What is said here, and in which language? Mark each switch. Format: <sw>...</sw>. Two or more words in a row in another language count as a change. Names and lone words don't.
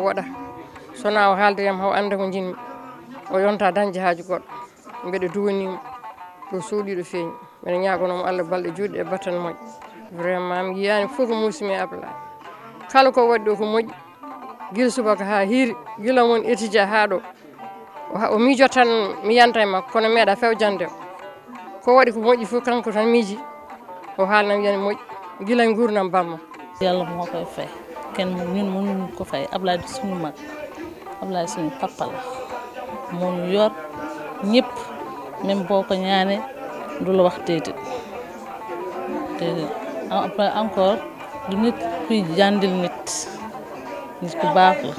<ff>waɗa sona o haaldeyam haw anda ko jinmi o yonta dañde haaju goɗɗo mbeɗa duwanimo ɗo suuɗi ɗo feeñi mbeɗa ñagonomo Allah balɗe juutɗe e battan moƴƴe vraiment mi yiyani fof ko musimi e Ablaye kala ko waɗi ɗo ko moƴƴi guila subaka ha hiiri guila won étudia ha ɗo o miijo tan mi yanta e makko kono meeɗa fewjande ko waɗi ko moƴƴi fof kanko tan miiji o haalnam wiyani moƴƴi gila e gurdam bamma</ff> <wo>yàlla moo koy fay kenn ñun mënuñu ko fay Ablaye di suñu mag Ablaye suñu papa la moo ñu yor ñëpp même boo ko ñaane du la wax déedéet</wo> <fr>après encore</fr> <wo>du nit kuy jàndil nit ku baax la</wo>